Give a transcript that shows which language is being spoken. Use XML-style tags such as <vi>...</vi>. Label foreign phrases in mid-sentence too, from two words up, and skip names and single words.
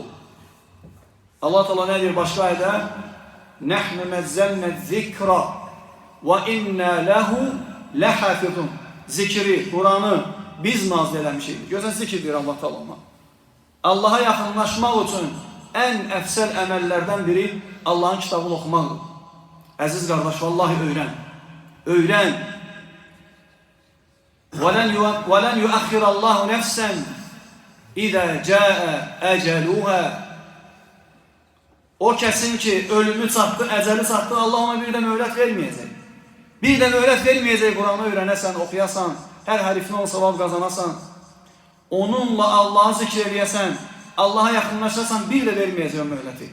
<az>Allah Teala nə deyir başqa ayədə?</az> <ar>نحن نزلنا الذكر وإنا له لحافظون.</ar> <az>Zikri, Quranı biz nazil eləmişik. Görsən zikir deyir Allah Teala. Allaha yaxınlaşmaq üçün ən əfsəl əməllərdən biri Allahın kitabını oxumaqdır. Əziz qardaş, vallahi öyrən. Öyrən.</az> <ar>وَلَنْ يُؤَخِّرَ اللّٰهُ نَفْسًا اِذَا جَاءَ اَجَلُهَا.</ar> <az>O kəsin ki, ölümü çatdı, əcəli çatdı, Allah ona bir də möhlət verməyəcək. Bir də möhlət verməyəcək, Quranı öyrənəsən, oxuyasan, hər hərifini o savab qazanasan, onunla Allah'ı zikr eləyəsən, Allah'a yaxınlaşasan, bir də verməyəcək o möhləti.</az>